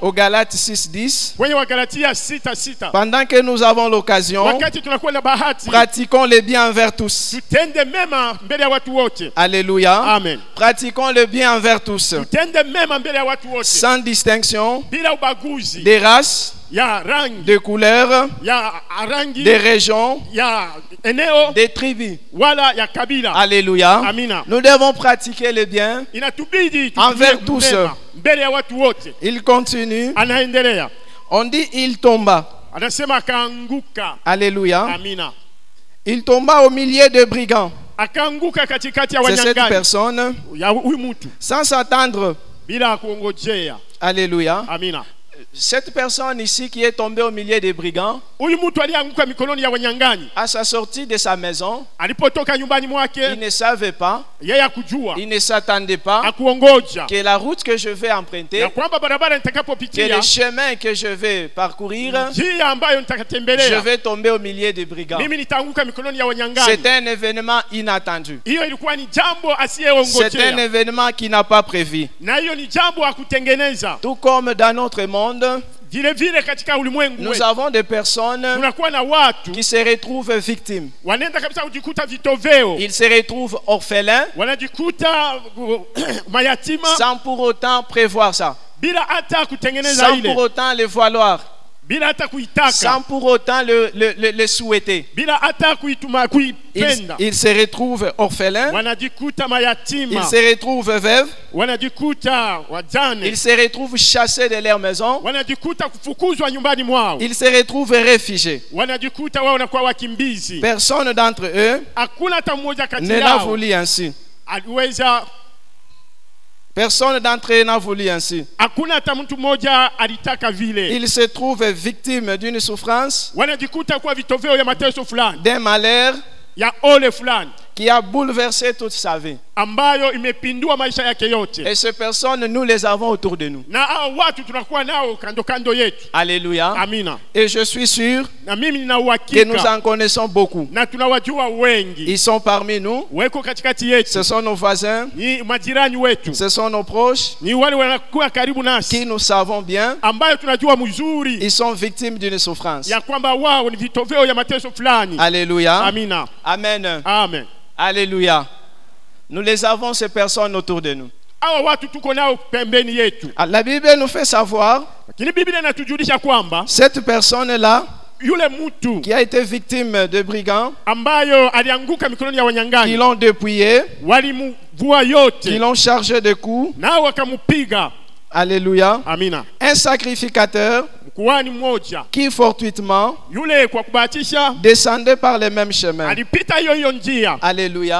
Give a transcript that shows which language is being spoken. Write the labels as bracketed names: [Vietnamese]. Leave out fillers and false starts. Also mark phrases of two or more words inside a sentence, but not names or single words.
[French] au Galates 6:10, [Swahili] kwenye Wagalatia 6:6, [French] pendant que nous avons l'occasion, [Swahili] wakati tunakuwa na bahati [French] pratiquons le bien envers tous. [Swahili] tutende mema mbele ya watu wote. [French] Alléluia. [Swahili] Amen. [French] Pratiquons le bien envers tous, [Swahili] Tutende mema mbele ya watu wote [French] sans distinction [Swahili] bila ubaguzi [French] des races, [Swahili] ya rangi, [French] de couleurs, [Swahili] ya rangi, [French] des régions, [Swahili] ya eneo [French] des tribus. [Swahili] wala ya kabila. [French] Alléluia. [Swahili] Amina. [French] Nous devons pratiquer le bien. [Swahili] Inatubidi [French] Envers [Swahili] tutende [French] tous. [Swahili] mema mbele ya watu wote. [French] Il continue. [Swahili] Anaendelea, [French] On dit il tomba. [Swahili] anasema akaanguka. [French] Alléluia. [Swahili] Amina. [French] Il tomba au milieu de brigands. [Swahili] Akaanguka katikati ya [French] C'est cette [Swahili] wanyang'anyi [French] personne, [Swahili] ya huyu mtu [French] sans s'attendre. [Swahili] bila kuongojea. [French] Alléluia. [Swahili] Amina. [French] Cette personne ici qui est tombée au milieu des brigands, [Swahili] Huyu mtu alianguka mikononi ya wanyang'anyi [French] à sa sortie de sa maison, [Swahili] alipotoka nyumbani [French] il [Swahili] mwake, [French] ne savait pas, [Swahili] yeye akujua, [French] il ne s'attendait pas [Swahili] akuongoja [French] que la route que je vais emprunter, [Swahili] ya kwamba barabara [French] que [Swahili] nitakapopitia, [French] le chemin que je vais parcourir, [Swahili] njia ambayo [French] je [Swahili] nitakatembelea, [French] vais tomber au milieu des brigands. [Swahili] mimi nitaanguka mikononi ya wanyang'anyi. [French] C'est un événement inattendu. [Swahili] Hiyo ilikuwa ni jambo [French] C'est un [Swahili] asiyeongojea, [French] événement qui n'a pas prévu. [Swahili] na hiyo ni jambo akutengeneza. [French] Tout comme dans notre monde, [Swahili] Vile vile katika ulimwengu [French] nous [Swahili] wetu [French] avons des personnes [Swahili] tunakuwa na watu [French] qui se retrouvent victimes. [Swahili] wanaenda kabisa kujikuta vitoveo, [French] Ils se retrouvent orphelins [Swahili] wanajikuta mayatima [French] sans pour autant prévoir ça, [Swahili] bila hata kutengeneza [French] sans [Swahili] ile, [French] pour autant le vouloir, [Swahili] bila hata kuitaka, [French] sans pour autant le souhaiter. [Swahili] bila hata kuituma kuipenda. [French] Ils se retrouvent orphelins, [Swahili] Wanajikuta [French] ils [Swahili] mayatima, [French] se retrouvent veuves, [Swahili] wanajikuta wajane, [French] ils se retrouvent chassés de leur maison, [Swahili] wanajikuta kufukuzwa nyumbani mwao, [French] ils se retrouvent réfugiés. [Swahili] wanajikuta wao wanakuwa wakimbizi. [French] Personne d'entre eux [Swahili] Hakuna hata mmoja kati [French] ne l'a [Swahili] yao [French] voulu ainsi. [Swahili] aliweza, [French] Personne d'entre eux n'a voulu ainsi. [Swahili] hakuna hata mtu mmoja alitaka vile. [French] Ils se trouvent victimes d'une souffrance, [Swahili] Wanajikuta kuwa vitoveo ya mateso fulani, [French] d'un malheur [Swahili] ya ole fulani [French] qui a bouleversé toute sa vie. [Swahili] ambayo imepindua maisha yake yote, [French] Et ces personnes, nous les avons autour de nous. [Swahili] na hao watu tunakuwa nao kando kando yetu. [French] Alléluia. [Swahili] Amina. [French] Et je suis sûr [Swahili] Na mimi nina [French] que nous [Swahili] uhakika [French] en connaissons beaucoup. [Swahili] na tunawajua wengi, [French] Ils sont parmi nous. [Swahili] weko katikati yetu, [French] Ce sont nos voisins. [Swahili] ni majirani wetu, [French] Ce sont nos proches [Swahili] ni wale wanakuwa karibu [French] qui [Swahili] nasi [French] nous savons bien. [Swahili] ambayo tunajua mzuri [French] Ils sont victimes d'une souffrance. [Swahili] ya kwamba wao ni vitoveo ya mateso fulani. [French] Alléluia. [Swahili] Amina. Amen. Amen. [French] Alléluia. Nous les avons, ces personnes autour de nous. [Swahili] Hawa watu tuko nao pembeni yetu, [French] La Bible nous fait savoir, [Swahili] lakini Biblia inatujulisha kwamba [French] cette personne-là [Swahili] yule mtu [French] qui a été victime de brigands, [Swahili] ambayo alianguka mikononi ya [French] qui [Swahili] wanyang'anyi, [French] l'ont dépouillé, [Swahili] walimvua [French] qui [Swahili] yote [French] l'ont chargé de coups. [Swahili] nao wakamupiga. [French] Alléluia. [Swahili] Amina. [French] Un sacrificateur [Swahili] Kuhani mmoja [French] qui fortuitement [Swahili] yule kwa kubahatisha [French] descendait par les mêmes chemins. [Swahili] alipita hiyo njia. [French] Alléluia.